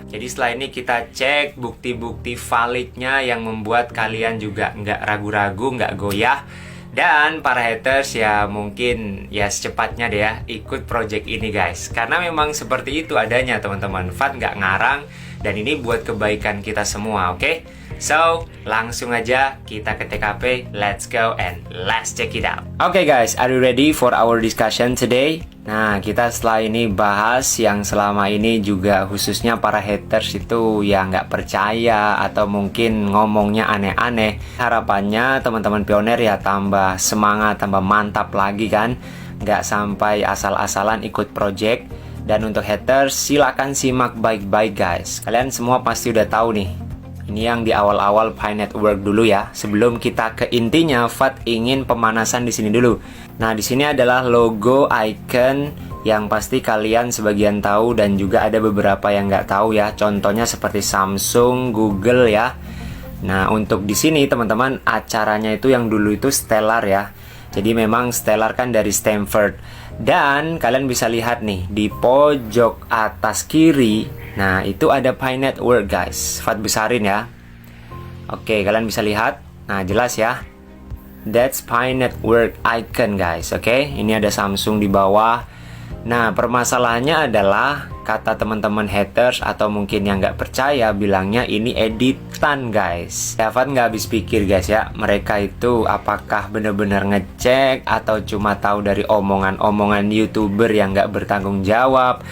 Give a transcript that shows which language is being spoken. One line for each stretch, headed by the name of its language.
Indonesian: Jadi setelah ini kita cek bukti-bukti validnya yang membuat kalian juga nggak ragu-ragu, nggak goyah. Dan para haters ya mungkin ya secepatnya deh ya ikut project ini guys. Karena memang seperti itu adanya teman-teman. Fat nggak ngarang, dan ini buat kebaikan kita semua, oke? So, langsung aja kita ke TKP.
English: Let's go and let's check it out. Oke guys, are you ready for our discussion today?
Indonesian: Nah, kita setelah ini bahas yang selama ini juga khususnya para haters itu ya nggak percaya atau mungkin ngomongnya aneh-aneh. Harapannya teman-teman pioner ya tambah semangat, tambah mantap lagi kan. Nggak sampai asal-asalan ikut project. Dan untuk haters, silakan simak baik-baik guys. Kalian semua pasti udah tahu nih. Ini yang di awal-awal Pi Network dulu ya. Sebelum kita ke intinya, Fat ingin pemanasan di sini dulu. Nah, di sini adalah logo icon yang pasti kalian sebagian tahu dan juga ada beberapa yang nggak tahu ya. Contohnya seperti Samsung, Google ya. Nah, untuk di sini teman-teman acaranya itu yang dulu itu Stellar ya. Jadi memang Stellar kan dari Stanford. Dan kalian bisa lihat nih di pojok atas kiri, nah itu ada Pi Network guys. Fat besarin ya. Oke, kalian bisa lihat. Nah jelas ya,
English: that's Pi Network icon guys.
Indonesian: Oke, ini ada Samsung di bawah. Nah permasalahannya adalah kata teman-teman haters atau mungkin yang nggak percaya bilangnya ini editan guys. Fat nggak habis pikir guys ya, mereka itu apakah bener-bener ngecek atau cuma tahu dari omongan-omongan YouTuber yang nggak bertanggung jawab.